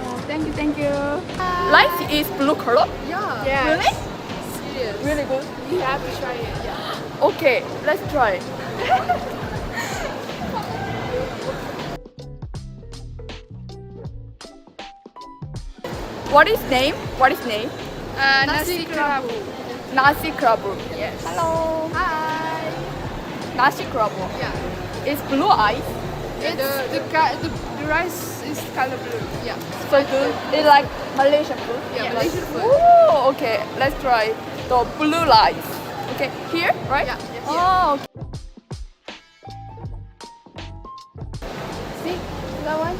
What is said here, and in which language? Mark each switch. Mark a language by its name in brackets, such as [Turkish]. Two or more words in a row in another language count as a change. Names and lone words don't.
[English] Oh, thank you, thank you. Rice is blue color? Yeah. Really? Serious. Really good. You have to try it. Yeah. Okay, let's try. What is name? What is name? Nasi Kerabu. Nasi Kerabu. Yes. Hello. Hi. Nasi Kerabu. Yeah. It's blue ice. The rice is color blue. Yeah. So good. It's like Malaysian food. Yeah, Malaysian food. Ooh, okay. Let's try the blue rice. Okay, here, right? Yeah, yeah, Oh, okay. See that one?